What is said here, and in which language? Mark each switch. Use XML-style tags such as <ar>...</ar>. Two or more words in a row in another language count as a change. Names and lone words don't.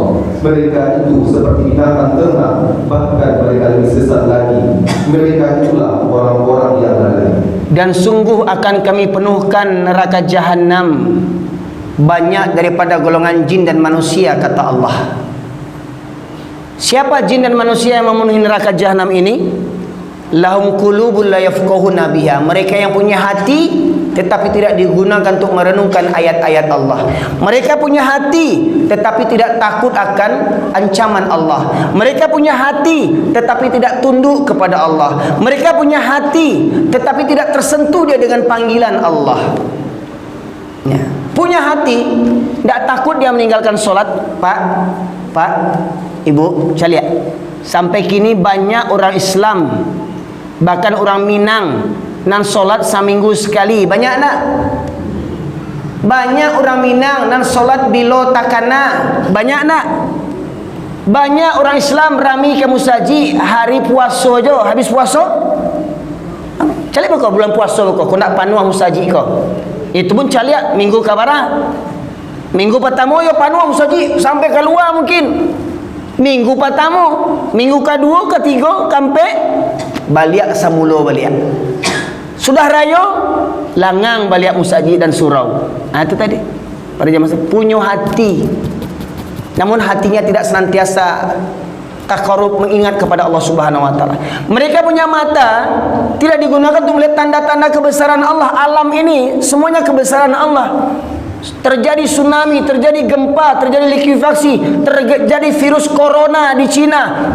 <id>Mereka itu seperti binatang ternak, bahkan mereka lebih sesat lagi. Mereka itulah orang-orang yang lalai. Dan sungguh akan kami penuhkan neraka jahanam banyak daripada golongan jin dan manusia, kata Allah. Siapa jin dan manusia yang memenuhi neraka jahanam ini?</id> <ar>Lahum qulubun la yafqahuna biha.</ar> <id>Mereka yang punya hati tetapi tidak digunakan untuk merenungkan ayat-ayat Allah. Mereka punya hati tetapi tidak takut akan ancaman Allah. Mereka punya hati tetapi tidak tunduk kepada Allah. Mereka punya hati tetapi tidak tersentuh dia dengan panggilan Allah. Ya. Punya hati, tidak takut dia meninggalkan solat. Pak, Ibu, saya lihat sampai kini banyak orang Islam, bahkan orang Minang, nan solat seminggu sekali. Banyak nak?</id> <min>Banyak orang Minang nan solat bilo takana. Banyak nak? Banyak orang Islam rami ke musaji hari puasa je, habis puasa calik kau bulan puasa kau nak panuah musaji kau. Itu pun caliak minggu kabara. Minggu pertama yo panuah musaji sampai keluar mungkin. Minggu pertama, minggu kedua, ketiga, sampai baliak samulo baliak. Sudah raya, langang baliak musaji dan surau.</min> <id>Nah itu tadi. Pada zaman punya hati. Namun hatinya tidak senantiasa takarub mengingat kepada Allah</id> <ar>Subhanahu wa taala.</ar> <id>Mereka punya mata tidak digunakan untuk melihat tanda-tanda kebesaran Allah. Alam ini semuanya kebesaran Allah. Terjadi tsunami, terjadi gempa, terjadi likuifaksi, terjadi virus corona di Cina.</id>